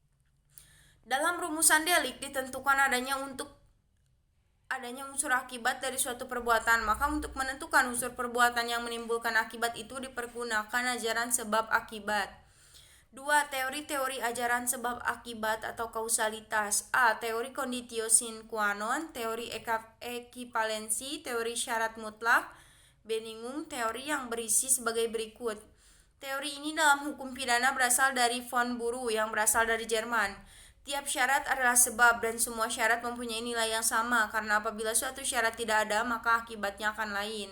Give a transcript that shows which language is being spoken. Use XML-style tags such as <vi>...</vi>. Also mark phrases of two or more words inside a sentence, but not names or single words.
<id>Dalam rumusan delik ditentukan adanya unsur akibat dari suatu perbuatan, maka untuk menentukan unsur perbuatan yang menimbulkan akibat itu dipergunakan ajaran sebab akibat. 2. Teori-teori ajaran sebab akibat atau kausalitas. A. Teori</id> <la>conditio sine qua non,</la> <id>teori ekivalensi, teori syarat mutlak. B. Teori yang berisi sebagai berikut. Teori ini dalam hukum pidana berasal dari von Buru yang berasal dari Jerman. Tiap syarat adalah sebab dan semua syarat mempunyai nilai yang sama, karena apabila suatu syarat tidak ada maka akibatnya akan lain.</id>